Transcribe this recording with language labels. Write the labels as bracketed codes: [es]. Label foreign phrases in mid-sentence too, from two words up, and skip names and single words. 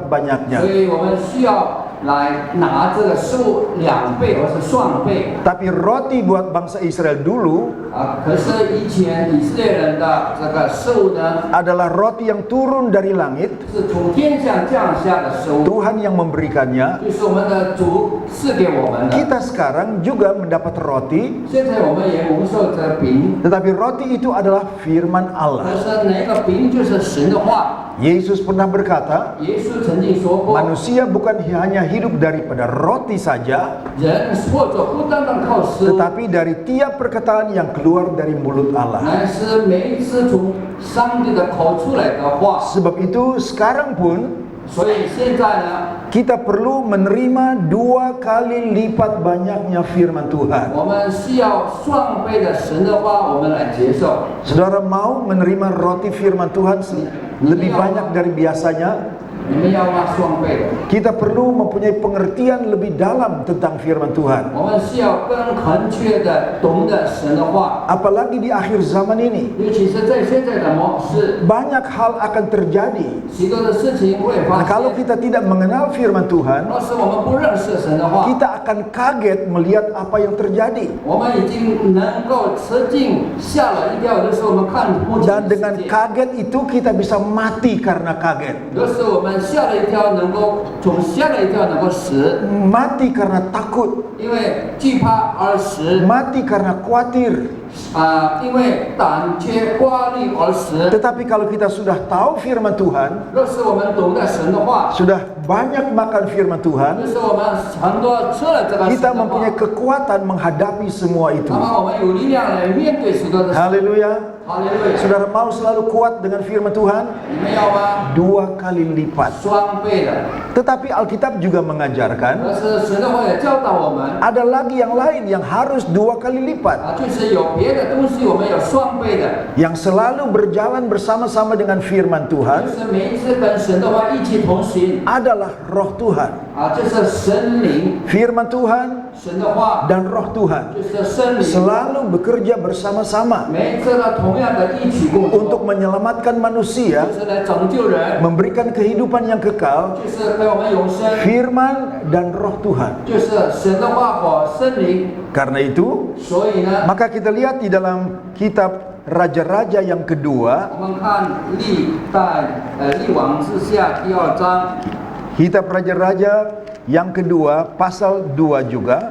[zh] 所 [id] banyaknya. [zh] 以我们需要来拿这个食物2倍或是双倍。 [id] Tapi roti buat bangsa Israel dulu [zh] 可是以前以色列人的这个食物呢， [id] adalah roti yang turun dari langit. [zh] 是从天上降下的食物， [id] Tuhan yang memberikannya. [zh] 就是我们的主赐给我们的。 [id] Kita sekarang juga mendapat roti, [zh] 现在我们也蒙受这饼， [id] tetapi roti itu adalah firman [zh] 可 [id] Allah. [zh] 是那个饼就是神的话。 [id] Yesus pernah berkata, [zh] 耶稣曾经说过， [id] manusia bukan hanya hidup daripada roti saja, [zh] 人或者不单单靠食物， [id] tetapi dari tiap perkataan yang keluar dari mulut Allah. [zh] 乃是每一次从上帝的口出来的话。 [id] Sebab itu sekarang pun [zh] 所以现在呢， [id] kita perlu menerima 2 kali lipat banyaknya firman Tuhan. [zh] 我们需要双倍的神的话，我们来接受。 [id] Saudara mau menerima roti firman Tuhan lebih banyak dari biasanya? [zh] 你们要吗？双倍的。 [id] Kita perlu mempunyai pengertian lebih dalam tentang firman Tuhan. [zh] 我们需要更恳切的懂得神的话， [id] Apalagi di akhir zaman ini, [zh] 尤其是在现在的模式， [id] banyak hal akan terjadi. [zh] 许多的事情会 [id] Nah, [zh] 发 [id] kalau [zh] 生。 [id] kita tidak mengenal firman Tuhan, [zh] 若是我们不认识神的话， [id] kita akan kaget melihat apa yang terjadi. [zh] 我们已经能够吃惊吓了一跳。有的时候我们看目前 [id] Dan [zh] 的 [id] dengan [zh] 世界， [id] kaget itu kita bisa mati karena kaget. [zh] 有的时候我们吓了一跳，能够从吓了一跳能够死， [id] Mati karena takut, [zh] 因为惧怕而死， [id] mati karena khawatir. [zh] 因为胆怯挂虑而死。 [id] Tetapi kalau kita sudah tahu firman Tuhan, [zh] 若是我们懂得神的话， [id] sudah banyak makan firman [zh] 就 [id] Tuhan, [zh] 是我们很多吃了这个神 [id] kita [zh] 的话 [id] mempunyai，kekuatan menghadapi semua itu. [zh] 那么我们有力量来面对许多的事。 [id] Haleluya. [zh] 哈利路亚！ [id] Saudara mau selalu kuat dengan firman Tuhan? [zh] 你们要吗？ [id] 2 kali lipat. [zh] 双倍的。 [id] Tetapi Alkitab juga mengajarkan [zh] 但是神的话也教导我们， [id] ada lagi yang lain yang harus 2 kali lipat, [zh] 就是有别的东西我们有双倍的， [id] yang selalu berjalan bersama-sama dengan firman [zh] 就 [id] Tuhan [zh] 是每一次跟神的话一起同行 [id] adalah roh Tuhan. [zh] 就是神灵， [id] Firman Tuhan [zh] 神的话 [id] dan roh Tuhan [zh] 就是圣灵， [id] selalu bekerja bersama-sama [zh] 每一次呢同样的一起工 [id] untuk [zh] 作， [id] menyelamatkan manusia, [zh] 就是来拯救人， [id] memberikan kehidupan yang kekal. [zh] 就是给我们永生， [id] Firman dan roh Tuhan. [zh] 就是神的话和圣灵。 [id] Karena itu, [zh] 所以呢， [id] maka kita lihat di dalam kitab Raja-Raja yang kedua, [zh] 我们看历王之下第2章， [id] kitab Raja-Raja yang kedua pasal 2 juga,